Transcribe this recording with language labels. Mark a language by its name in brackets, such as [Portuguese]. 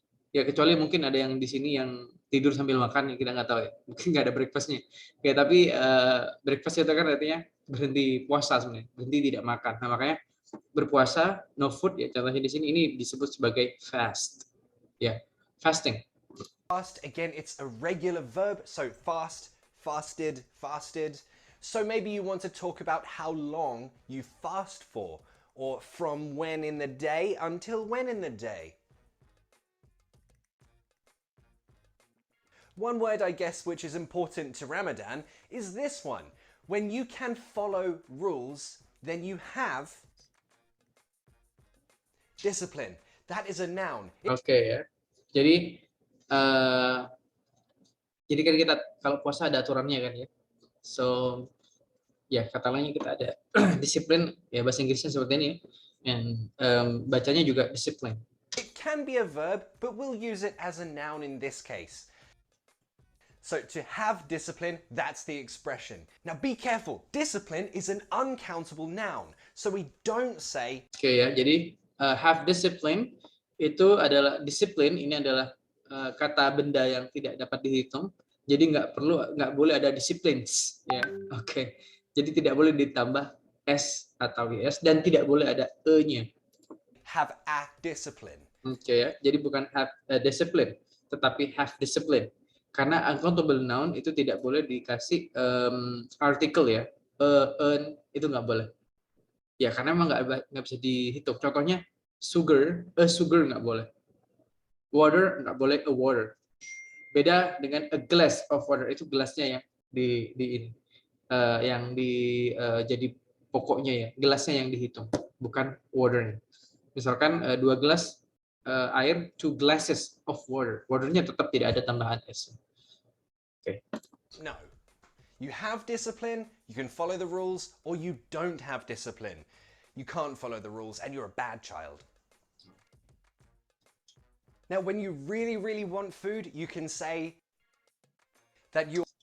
[Indonesian] Ya kecuali mungkin ada yang di sini yang tidur sambil makan, ya kita nggak tahu ya. Mungkin nggak ada breakfastnya. Ya tapi breakfast itu kan artinya berhenti puasa sebenarnya, berhenti tidak makan. Nah, makanya berpuasa [English] no food [Indonesian] ya, contohnya di sini ini disebut sebagai fast. [English] Ya, fasting. Fast, again, it's a regular verb, so fast, fasted, fasted. So maybe you want to talk about how long you fast for, or from when in the day until when in the day. One word, I guess, which is important to Ramadan is this one. When you can follow rules, then you have discipline. That is a noun. [Indonesian] Oke ya. Jadi jadi kan kita kalau puasa ada aturannya kan ya. So ya kata lainnya kita ada disiplin ya, bahasa Inggrisnya seperti ini ya. Dan bacanya juga disiplin. [English] It can be a verb, but we'll use it as a noun in this case. So to have discipline, that's the expression. Now be careful, discipline is an uncountable noun. So we don't say... [Indonesian] Oke ya, jadi have discipline itu adalah, disiplin ini adalah kata benda yang tidak dapat dihitung. Jadi nggak boleh ada disciplines ya. Oke. Jadi tidak boleh ditambah s atau es dan tidak boleh ada e-nya. [English] Have a discipline. [Indonesian] Oke ya. Jadi bukan have a discipline, tetapi have discipline. Karena uncountable noun itu tidak boleh dikasih artikel ya, itu nggak boleh. Ya karena emang nggak bisa dihitung. Contohnya sugar, a sugar nggak boleh. Water nggak boleh, a water. Beda dengan [English] a glass of water, [Indonesian] itu gelasnya yang jadi pokoknya ya, gelasnya yang dihitung, bukan waternya. Misalkan 2 gelas air, [English] 2 glasses of water. [Indonesian] Waternya tetap tidak ada tambahan s. [English] Okay. No. You have discipline, you can follow the rules, or you don't have discipline. You can't follow the rules and you're a bad child. Now, when you really, really want food, you can say that you...